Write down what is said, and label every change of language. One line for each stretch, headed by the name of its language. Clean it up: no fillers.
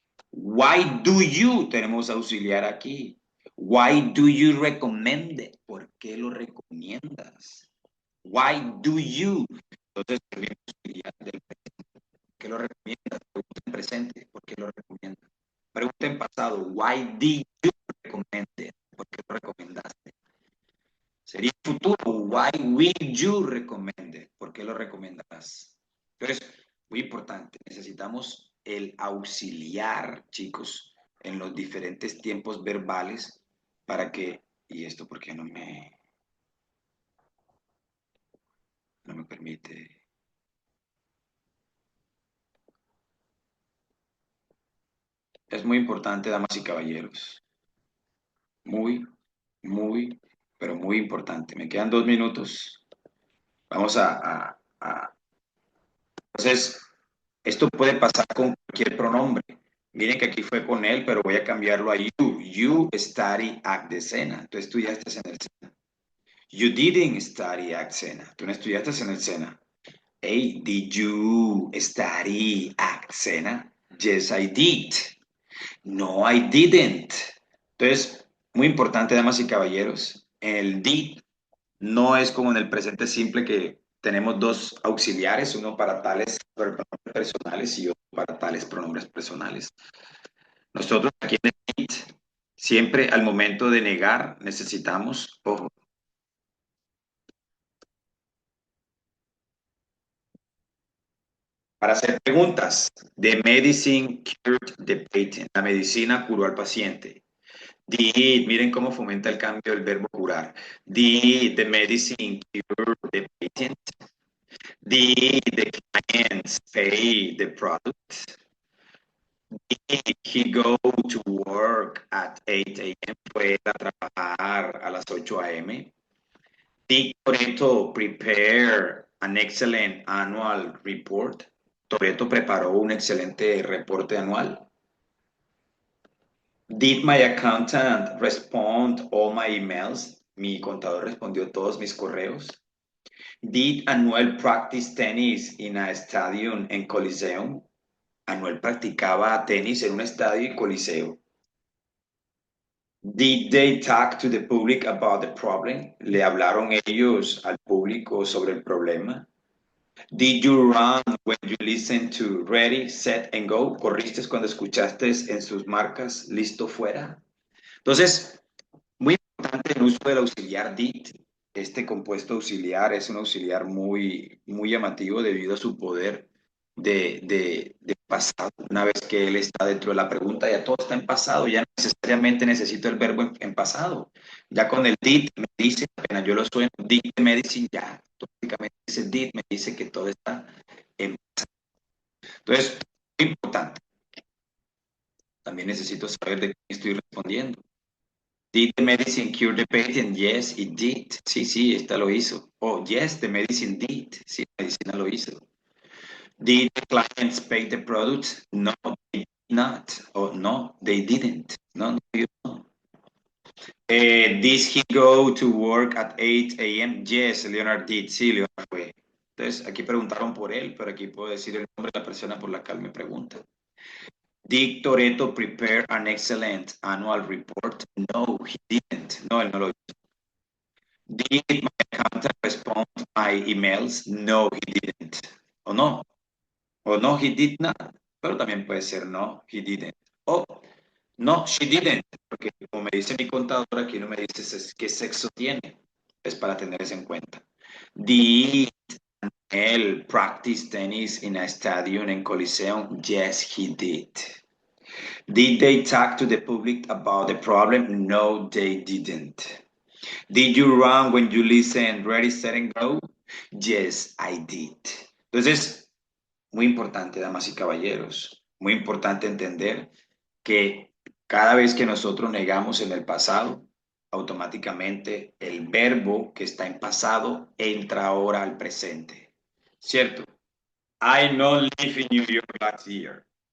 English: Why do you?
Spanish: Tenemos auxiliar aquí.
English: Why do you recommend it?
Spanish: ¿Por qué lo recomiendas?
English: Why do you?
Spanish: Entonces, tenemos auxiliar del qué lo recomiendas? Pregunta en presente, ¿por qué lo recomiendas? Pregunta en pasado,
English: why did you recommend it?
Spanish: ¿Por qué lo recomendaste? Sería futuro,
English: why will you recommend it?
Spanish: ¿Por qué lo recomendarás? Entonces, muy importante, necesitamos el auxiliar, chicos, en los diferentes tiempos verbales para que, y esto porque no me permite. Es muy importante, damas y caballeros. Muy, muy, pero muy importante. Me quedan 2 minutos. Vamos Entonces, esto puede pasar con cualquier pronombre. Miren que aquí fue con él, pero voy a cambiarlo a you.
English: You study at the Sena.
Spanish: Tú estudiaste en el Sena.
English: You didn't study at Sena.
Spanish: Tú no estudiaste en el Sena.
English: Hey, did you study at Sena? Yes, I did. No, I didn't.
Spanish: Entonces, muy importante, damas y caballeros, el did no es como en el presente simple que tenemos dos auxiliares, uno para tales pronombres personales y otro para tales pronombres personales. Nosotros aquí en el did, siempre al momento de negar necesitamos, ojo, para hacer preguntas.
English: The medicine cured the patient.
Spanish: La medicina curó al paciente. Did, miren cómo fomenta el cambio del verbo curar.
English: Did the medicine cure the patient? Did the clients pay the product? Did he go to work at 8 a.m.?
Spanish: Fue a trabajar a las 8 a.m.
English: Did Toretto prepare an excellent annual report?
Spanish: Toretto preparó un excelente reporte anual.
English: Did my accountant respond all my emails?
Spanish: Mi contador respondió todos mis correos.
English: Did Anuel practice tennis in a stadium en Coliseum?
Spanish: Anuel practicaba tenis en un estadio y coliseo.
English: Did they talk to the public about the problem?
Spanish: ¿Le hablaron ellos al público sobre el problema?
English: Did you run when you listened to Ready, Set and Go?
Spanish: ¿Corriste cuando escuchaste en sus marcas listo fuera? Entonces, muy importante el uso del auxiliar did. Este compuesto auxiliar es un auxiliar muy, muy llamativo debido a su poder de pasado. Una vez que él está dentro de la pregunta, ya todo está en pasado, ya no necesariamente necesito el verbo en pasado. Ya con el did me dice, apenas yo lo sueno, did medicine, ya automáticamente dice did, me dice que todo está en pasado. Entonces, muy importante. También necesito saber de qué estoy respondiendo.
English: Did the medicine cure the patient? Yes, it did.
Spanish: Sí, sí, esta lo hizo.
English: Oh, yes, the medicine did.
Spanish: Sí, la medicina lo hizo.
English: Did the clients pay the product? No, they did not. Oh, no, they didn't. No, no, you know. Did he go to work at 8 a.m.? Yes, Leonard did.
Spanish: Sí, Leonard fue. Entonces, aquí preguntaron por él, pero aquí puedo decir el nombre de la persona por la cual me preguntan.
English: Did Toretto prepare an excellent annual report? No, he didn't.
Spanish: No, él no lo hizo.
English: Did my accountant respond to my emails? No, he didn't. O no. O no, he did not.
Spanish: Pero también puede ser
English: no, he didn't. O no, she didn't.
Spanish: Porque como me dice mi contadora, aquí no me dice qué sexo tiene. Es para tener eso en cuenta.
English: Did él practice tennis in a stadium en Coliseum? Yes, he did. Did they talk to the public about the problem? No, they didn't. Did you run when you listen ready, set, and go? Yes, I did.
Spanish: Entonces, muy importante, damas y caballeros, muy importante entender que cada vez que nosotros negamos en el pasado, automáticamente el verbo que está en pasado entra ahora al presente. ¿Cierto?
English: I not live in New York last year.